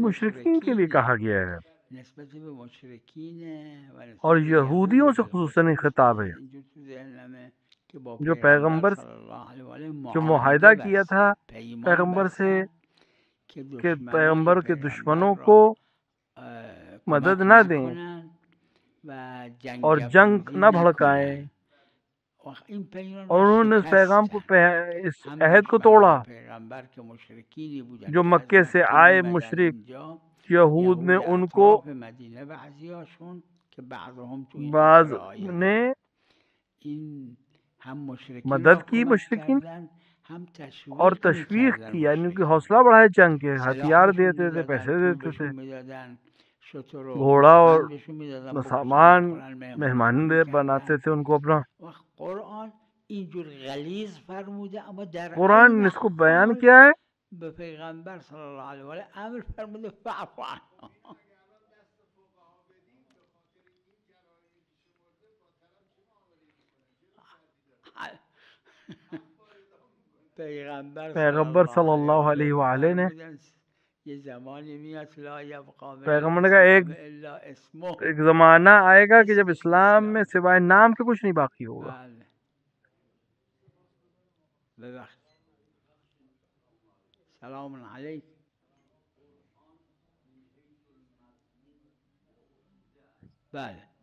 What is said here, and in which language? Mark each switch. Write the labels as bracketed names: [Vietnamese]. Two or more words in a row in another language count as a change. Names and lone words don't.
[Urdu] مشرکین کے لیے کہا مشرکین گیا ہے، [Persian] نسبت به مشرکین و نسبت [Urdu] اور [Persian] به [Urdu] یہودیوں [Persian] یهود [Urdu] سے خصوصاً خطاب ہے [Persian] اینجور تو ذهنمه که با [Urdu] جو پیغمبر پیغمبر [Arabic] صلی اللہ علیہ وآلہ [Urdu] جو معاہدہ [Persian] معاهده [Urdu] کیا تھا [Persian] بستند پیمان [Urdu] پیغمبر سے [Persian] بستند که [Urdu] کہ [Persian] دشمنان [Urdu] پیغمبر کے پیغمبر دشمنوں [Persian] را [Urdu] کو مدد [Persian] کمک [Urdu] نہ دیں [Persian] نکنند و [Urdu] اور جنگ نہ بھڑکائیں، [Persian] این پیمان [Urdu] اور [Persian] را [Urdu] انہوں نے اس پیغام کو [Persian] شکستند [Urdu] اس [Persian] هم [Urdu] عہد کو توڑا [Persian] دشمنان پیغمبر که مشرکینی بودند [Urdu] جو [Persian] که از [Urdu] مکے سے [Persian] مکه [Urdu] آئے [Persian] می‌آمدند مشرک اینجا [Urdu] یہود نے [Persian] یهود [Urdu] ان کو [Persian] اطراف مدینه بعضیاشون که بعضهم تو این بعض آخر آیه [Urdu] نے [Persian] این هم مشرکین را [Urdu] مدد کی [Persian] کمک مشرکین کردند هم [Urdu] اور [Persian] تشویق تشویق می‌کردند [Urdu] کی، یعنی کہ مشرکین حوصلہ بڑھائے جنگ کے، [Persian] سلاح [Urdu] ہتھیار [Persian] بهشون [Urdu] دیتے تھے، [Persian] میدادن [Urdu] پیسے [Persian] پول [Urdu] دیتے تھے، [Persian] بهشون میدادن شتر و [Urdu] گھوڑا اور [Persian] گوسفند بهشون میدادن بکشن [Urdu] سامان [Persian] بخورن [Urdu] مہمان [Persian] مهمونشون [Urdu] بناتے [Persian] میکردن [Urdu] تھے ان کو اپنا. [Persian] وقت قرآن اینجور غلیظ فرموده اما در [Urdu] قرآن [Persian] عین [Urdu] نے اس کو بیان [Persian] حال [Urdu] کیا ہے، [Persian] به پیغمبر [Arabic] صلی اللہ علیه و آله [Persian] امر فرموده [Arabic] فاعف عنهم [Persian] پیغمبر [Arabic] صلی اللہ علیہ وآلہ [Urdu] نے [Persian] فرمودن یه زمانی میاد [Arabic] لا یبقى من [Urdu] پیغمبر نے کہا [Arabic] الاسلام الا اسمه [Urdu] ایک زمانہ آئے گا کہ جب [Arabic] اسم [Urdu] اسلام میں اسلام سوائے نام کے کچھ نہیں باقی ہوگا. [Persian] بله ببخشید سلام علیک بله